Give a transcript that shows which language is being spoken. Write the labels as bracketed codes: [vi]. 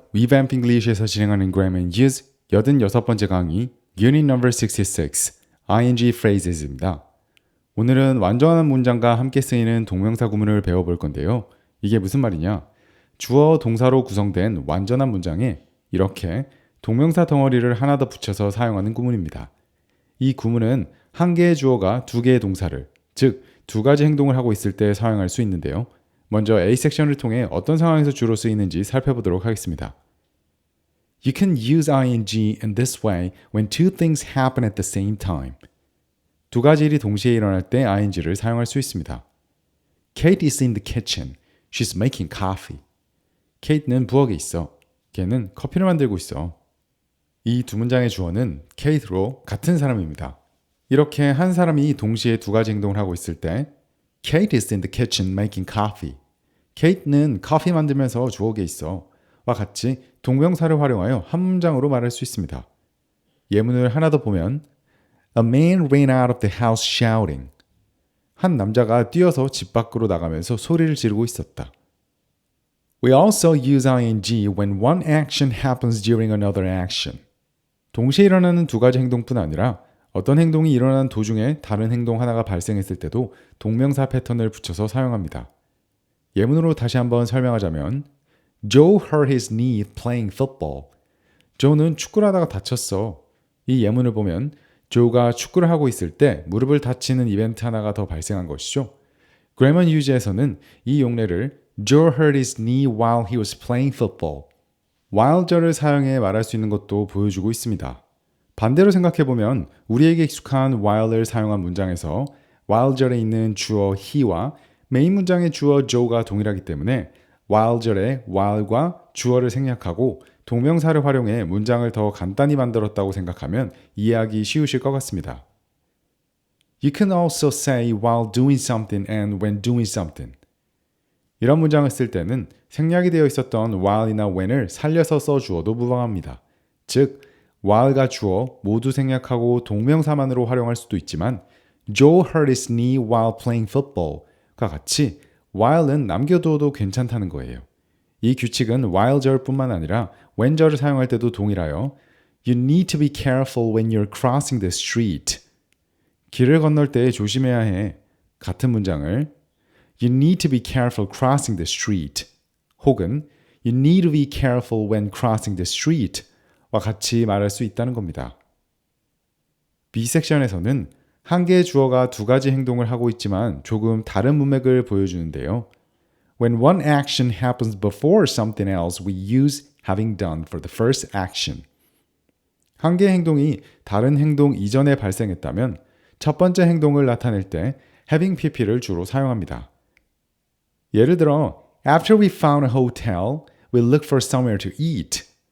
[ko] Revamp English에서 진행하는 Grammar and Use 86번째 강의 Unit Number 66 ING Phrases입니다. 오늘은 완전한 문장과 함께 쓰이는 동명사 구문을 배워볼 건데요. 이게 무슨 말이냐? 주어, 동사로 구성된 완전한 문장에 이렇게 동명사 덩어리를 하나 더 붙여서 사용하는 구문입니다. 이 구문은 한 개의 주어가 두 개의 동사를, 즉 두 가지 행동을 하고 있을 때 사용할 수 있는데요. 먼저 A 섹션을 통해 어떤 상황에서 주로 쓰이는지 살펴보도록 하겠습니다. [en] You can use ing in this way when two things happen at the same time. [ko] 두 가지 일이 동시에 일어날 때 ing를 사용할 수 있습니다. [en] Kate is in the kitchen. She's making coffee. [ko] Kate는 부엌에 있어. 걔는 커피를 만들고 있어. 이 두 문장의 주어는 Kate로 같은 사람입니다. 이렇게 한 사람이 동시에 두 가지 행동을 하고 있을 때 [en] Kate is in the kitchen making coffee. [ko] Kate는 커피 만들면서 부엌에 있어. 와 같이 동명사를 활용하여 한 문장으로 말할 수 있습니다. 예문을 하나 더 보면 [en] A man ran out of the house shouting. [ko] 한 남자가 뛰어서 집 밖으로 나가면서 소리를 지르고 있었다. [en] We also use ing when one action happens during another action. [ko] 동시에 일어나는 두 가지 행동뿐 아니라 어떤 행동이 일어나는 도중에 다른 행동 하나가 발생했을 때도 동명사 패턴을 붙여서 사용합니다. 예문으로 다시 한번 설명하자면 [en] Joe hurt his knee playing football. [ko] 조는 축구를 하다가 다쳤어. 이 예문을 보면 조가 축구를 하고 있을 때 무릎을 다치는 이벤트 하나가 더 발생한 것이죠. [en] Grammar Use에서는 [ko] 이 용례를 [en] Joe hurt his knee while he was playing football. [ko] while절을 사용해 말할 수 있는 것도 보여주고 있습니다. 반대로 생각해보면 우리에게 익숙한 while을 사용한 문장에서 while절에 있는 주어 he와 메인 문장의 주어 Joe가 동일하기 때문에 while절에 while과 주어를 생략하고 동명사를 활용해 문장을 더 간단히 만들었다고 생각하면 이해하기 쉬우실 것 같습니다. [en] You can also say while doing something and when doing something. [ko] 이런 문장을 쓸 때는 생략이 되어 있었던 while이나 when을 살려서 써주어도 무방합니다. 즉, while과 주어 모두 생략하고 동명사만으로 활용할 수도 있지만 [en] Joe hurt his knee while playing football [ko] 과 같이 while은 남겨두어도 괜찮다는 거예요. 이 규칙은 while절뿐만 아니라 when절을 사용할 때도 동일하여 [en] You need to be careful when you're crossing the street. [ko] 길을 건널 때 조심해야 해. 같은 문장을 [en] You need to be careful crossing the street 혹은 You need to be careful when crossing the street [ko] 와 같이 말할 수 있다는 겁니다. B 섹션에서는 한 개의 주어가 두 가지 행동을 하고 있지만 조금 다른 문맥을 보여주는데요. [en] When one action happens before something else, we use having done for the first action. [ko] 한 개의 행동이 다른 행동 이전에 발생했다면 첫 번째 행동을 나타낼 때 having pp를 주로 사용합니다. 예를 들어, [en] After we found a hotel, we looked for somewhere to eat.